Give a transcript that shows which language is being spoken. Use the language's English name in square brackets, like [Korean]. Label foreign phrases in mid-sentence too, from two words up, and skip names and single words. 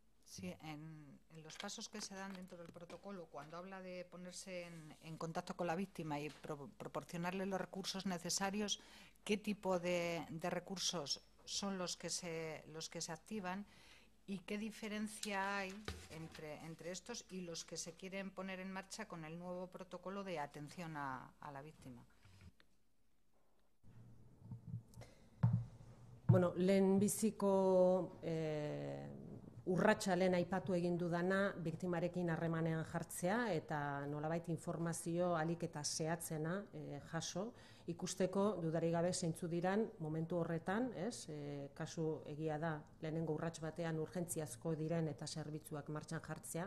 [Spanish] Sí, en los pasos que se dan dentro del protocolo, cuando habla de ponerse en contacto con la víctima y proporcionarle los recursos necesarios, ¿qué tipo de recursos son los que se activan y qué diferencia hay entre estos y los que se quieren poner en marcha con el nuevo protocolo de atención a la víctima? [Basque] Bueno, lehenbiziko urratsa lehen aipatu egin dudana biktimarekin harremanean jartzea eta nolabait informazio ahalik eta zehatzena jaso, ikusteko dudarik gabe zeintzu diran momentu horretan, kasu egia da lehenengo urrats batean urgentziazko diren eta zerbitzuak martxan jartzea.